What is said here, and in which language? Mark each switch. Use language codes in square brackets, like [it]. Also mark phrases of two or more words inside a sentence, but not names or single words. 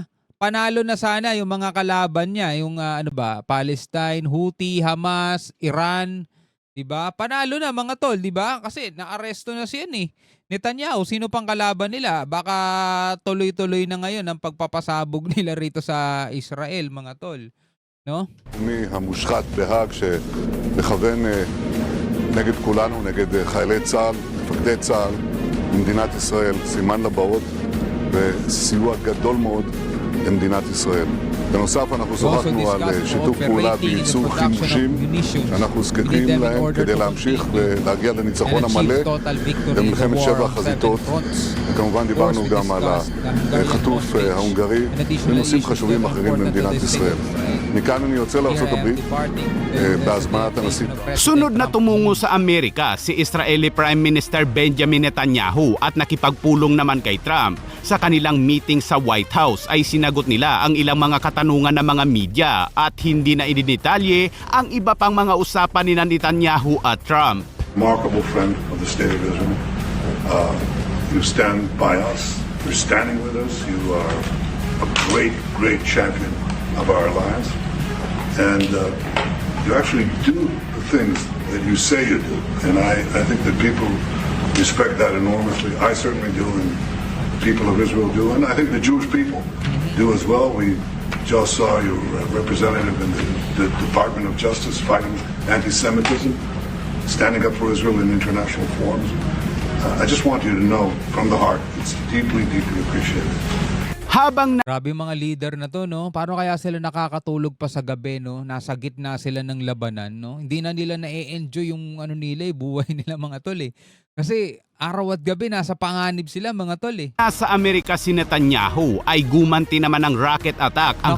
[tl] Panalo na sana yung mga kalaban niya, yung Palestine, Houthi, Hamas, Iran, 'di ba? Panalo na mga tol, 'di ba? Kasi naaresto na siya Netanyahu, sino pang kalaban nila? Baka tuloy-tuloy na ngayon ang pagpapasabog nila rito sa Israel, mga tol, no? [he] המושחת בהאג שמכוון נגד כולנו, נגד חיילי צה"ל, מפקדי צה"ל, במדינת ישראל, סימן לבאות וסיוע גדול מאוד למדינת ישראל. בנוסף אנחנו שוחחנו על שיתוף פעולה בייצור חימושים שאנחנו זקוקים להם כדי להמשיך ולהגיע לניצחון המלא במלחמת 7 החזיתות. וכמובן דיברנו גם על החטוף ההונגרי ונושאים חשובים אחרים למדינת ישראל. מכאן אני יוצא לארצות הברית בהזמנת הנשיא. [tl] Sunod na tumungo sa Amerika si [en] Israeli Prime Minister [tl] Benjamin Netanyahu at nakipagpulong naman kay Trump. Sa kanilang meeting sa White House ay sinagot nila ang ilang mga katanungan ng mga media at hindi na idinetalye ang iba pang mga usapan ni Netanyahu at Trump. [en] Remarkable friend of the state of Israel. You stand by us. You're standing with us. You are a great, great champion of our alliance. And you actually do the things that you say you do. And I think that people respect that enormously. I certainly do, and people of Israel do. And I think the Jewish people do as well. We just saw your representative in the Department of Justice fighting anti-Semitism, standing up for Israel in international forums. I just want you to know from the heart, it's deeply, deeply appreciated. [tl] Habang Grabe mga leader na to, no? Paano kaya sila nakakatulog pa sa gabi, no? Nasa gitna sila ng labanan, no? Hindi na nila na-enjoy yung ano nila, buhay nila mga tol eh. Kasi araw at gabi nasa panganib sila mga tol eh. nasa Amerika si Netanyahu ay gumanti naman ng rocket attack ang